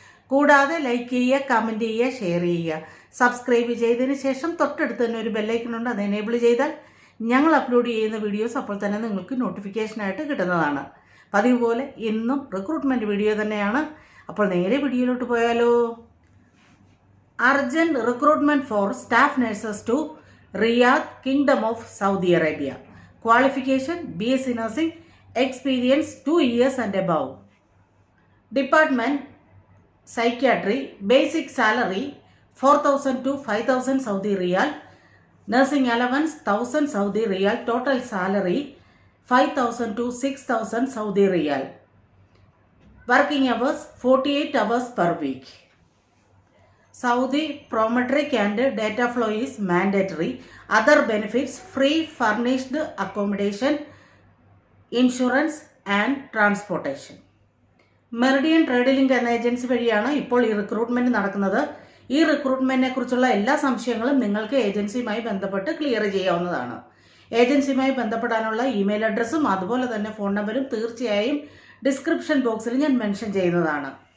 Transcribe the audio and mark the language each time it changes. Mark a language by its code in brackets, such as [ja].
[ml] കൂടാതെ ലൈക്ക് ചെയ്യുക, കമൻറ്റ് ചെയ്യുക, ഷെയർ ചെയ്യുക. സബ്സ്ക്രൈബ് ചെയ്തതിന് ശേഷം തൊട്ടടുത്ത് തന്നെ ഒരു ബെല്ലൈക്കൺ ഉണ്ട്, അത് എനേബിൾ ചെയ്താൽ ഞങ്ങൾ അപ്ലോഡ് ചെയ്യുന്ന വീഡിയോസ് അപ്പോൾ തന്നെ നിങ്ങൾക്ക് നോട്ടിഫിക്കേഷനായിട്ട് കിട്ടുന്നതാണ്. പതിവ് പോലെ ഇന്നും റിക്രൂട്ട്മെൻറ്റ് വീഡിയോ തന്നെയാണ്. അപ്പോൾ നേരെ വീഡിയോയിലോട്ട് പോയാലോ. [en] Urgent recruitment for staff nurses to Riyadh, Kingdom of Saudi Arabia. Qualification: BSc Nursing, experience 2 years and above. Department: Psychiatry. Basic salary 4,000 to 5,000 Saudi Riyal. Nursing allowance 1,000 Saudi Riyal. Total salary 5,000 to 6,000 Saudi Riyal. Working hours 48 hours per week. Saudi prometric and data flow is mandatory. Other benefits: free furnished accommodation, insurance and transportation. [ml] Meridian trade link എന്ന agency വഴിയാണ് ഇപ്പോൾ ഈ recruitment നടക്കുന്നത്. ഈ റിക്രൂട്ട്മെന്റിനെ കുറിച്ചുള്ള എല്ലാ സംശയങ്ങളും നിങ്ങൾക്ക് ഏജൻസിയുമായി ബന്ധപ്പെട്ട് ക്ലിയർ ചെയ്യാവുന്നതാണ്. ഏജൻസിയുമായി ബന്ധപ്പെടാനുള്ള ഇമെയിൽ അഡ്രസ്സും അതുപോലെ തന്നെ ഫോൺ നമ്പറും തീർച്ചയായും ഡിസ്ക്രിപ്ഷൻ ബോക്സിൽ ഞാൻ മെൻഷൻ ചെയ്യുന്നതാണ്.